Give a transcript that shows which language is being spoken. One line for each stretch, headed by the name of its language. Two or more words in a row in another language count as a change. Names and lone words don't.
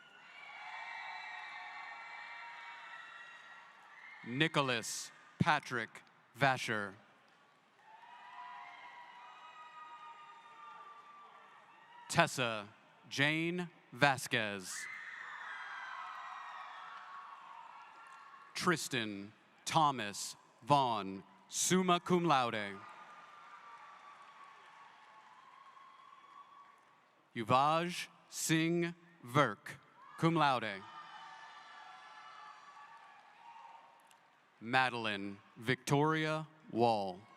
English: Nicholas Patrick Vasher. Tessa Jane Vasquez. Tristan Thomas Vaughn,
Latin: summa cum laude.
English: Yuvaj Singh Virk,
Latin: cum laude.
English: Madeline Victoria Wall.